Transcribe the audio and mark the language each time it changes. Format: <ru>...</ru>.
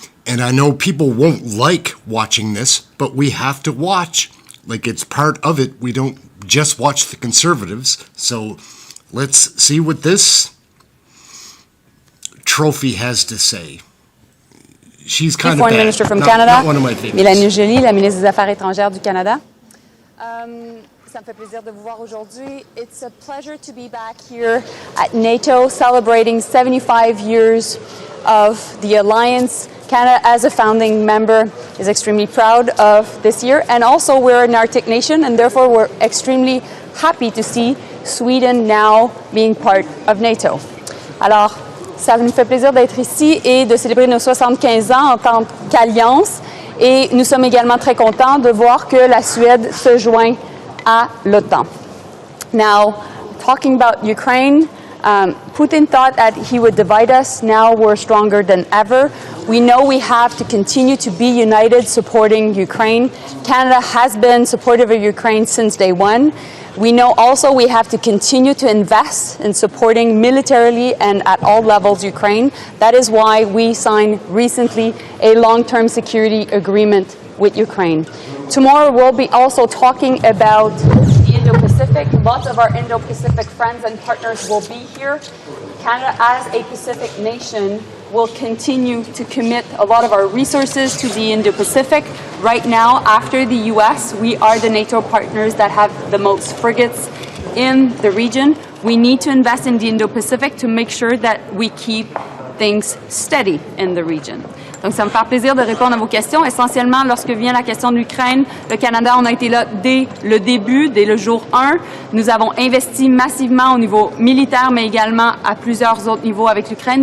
<en>And I know people won't like watching this, but we have to watch. Like, it's part of it. We don't just watch the Conservatives. So let's see what this trophy has to say. She's kind of Foreign bad. Minister from not, Canada. Not one of my favorites.</en> <fr>Mélanie Joly, la ministre des Affaires étrangères du Canada. Ça me fait plaisir de vous voir aujourd'hui.</fr> <en>It's a pleasure to be back here at NATO, celebrating 75 years of the alliance. Canada, as a founding member, is extremely proud of this year. And also, we're an Arctic nation, and therefore we're extremely happy to see Sweden now being part of NATO.</en> <fr>Alors, ça nous fait plaisir d'être ici et de célébrer nos 75 ans en tant qu'alliance. Et nous sommes également très contents de voir que la Suède se joint à l'OTAN.</fr> <en>Now, talking about Ukraine, Putin thought that he would divide us. Now we're stronger than ever. We know we have to continue to be united supporting Ukraine. Canada has been supportive of Ukraine since day one. We know also we have to continue to invest in supporting militarily and at all levels Ukraine. That is why we signed recently a long-term security agreement with Ukraine. Tomorrow we'll be also talking about the Indo-Pacific. Lots of our Indo-Pacific friends and partners will be here. Canada, as a Pacific nation, will continue to commit a lot of our resources to the Indo-Pacific. Right now, after the US, we are the NATO partners that have the most frigates in the region. We need to invest in the Indo-Pacific to make sure that we keep things steady in the region.</en> <fr>Donc, ça me fait plaisir de répondre à vos questions. Essentiellement, lorsque vient la question de l'Ukraine, le Canada, on a été là dès le début, dès le jour 1. Nous avons investi massivement au niveau militaire, mais également à plusieurs autres niveaux avec l'Ukraine.</fr>